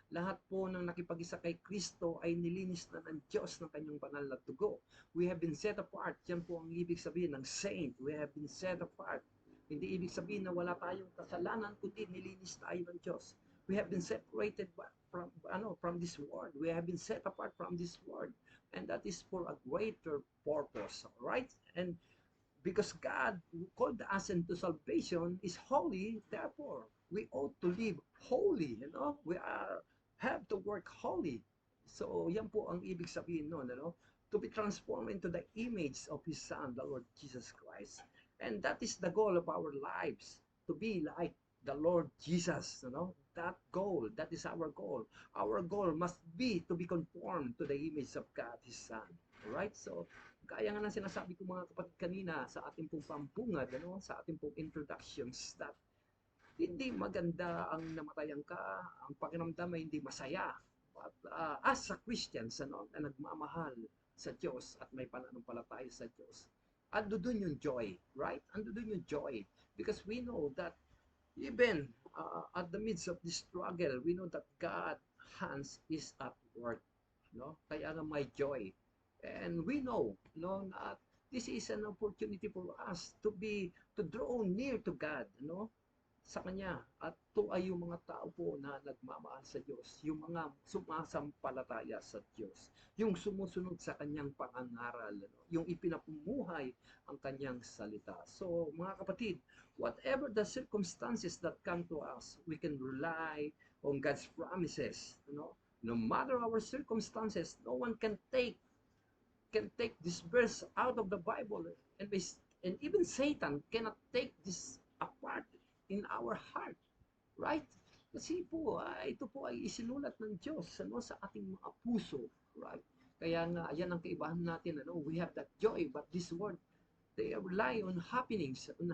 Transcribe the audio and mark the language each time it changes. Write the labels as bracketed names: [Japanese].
[Filipino] Lahat po ng nakipag-isa kay Kristo ay nilinis na ng Diyos ng kanyang banal na dugo. [English] We have been set apart. [Filipino] Yan po ang ibig sabihin ng saint. [English] We have been set apart. [Filipino] Hindi ibig sabihin na wala tayong kasalanan, kundi nilinis tayo ng Diyos. [English] We have been separated from this world. We have been set apart from this world. And that is for a greater purpose. Right? And because God who called us into salvation is holy, therefore, we ought to live holy. We have to work holy. [Filipino] So, yan po ang ibig sabihin nun, [English] to be transformed into the image of His Son, the Lord Jesus Christ. And that is the goal of our lives, to be like the Lord Jesus, that goal, that is our goal. Our goal must be to be conformed to the image of God, His Son. Alright? [Filipino] So, kaya nga nang sinasabi ko mga kapatid kanina sa ating pong pampungad, sa ating pong introductions, that hindi maganda ang namatayan ka, ang pakiramdam ay hindi masaya. [English] But as a Christians, [Filipino] na nagmamahal sa Diyos at may pananampalataya sa Diyos, ando dun yung joy, right? Ando dun yung joy. [English] Because we know that even at the midst of this struggle, we know that God's hands is at work. [Filipino] Kaya nga may joy. [English] And we know, that This is an opportunity for us to draw near to God, [Filipino] sa Kanya. At ito ay yung mga tao po na nagmamahal sa Diyos, yung mga sumasampalataya sa Diyos, yung sumusunod sa Kanyang pangangaral, yung ipinapumuhay ang Kanyang salita. [English] So, [Filipino] mga kapatid, [English] whatever the circumstances that come to us, we can rely on God's promises. No matter our circumstances, no one can take this verse out of the Bible, and even Satan cannot take this apart in our heart, right? [Filipino] Kasi po, ito po ay isinulat ng Diyos sa ating mga puso, right? Kaya nga, yan ang kaibahan natin, [English] we have that joy, but this world, they rely on happenings.